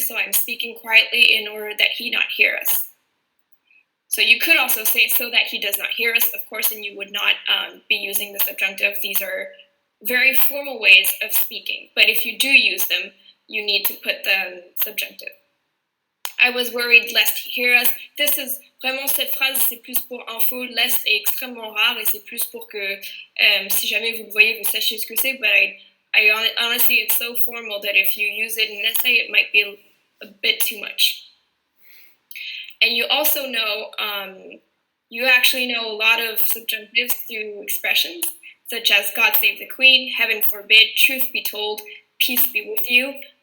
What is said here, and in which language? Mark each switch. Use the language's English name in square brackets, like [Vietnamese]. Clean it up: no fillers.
[English] So I'm speaking quietly in order that he not hear us. So you could also say so that he does not hear us, of course, and you would not be using the subjunctive. These are very formal ways of speaking. But if you do use them, you need to put the subjunctive. I was worried lest he hear us. This is [French] vraiment cette phrase, c'est plus pour info. Lest est extrêmement rare et c'est plus pour que si jamais vous le voyez, vous sachiez ce que c'est. [English] But I honestly, it's so formal that if you use it in an essay, it might be a bit too much. And you also know, you actually know a lot of subjunctives through expressions, such as God save the Queen, heaven forbid, truth be told, peace be with you.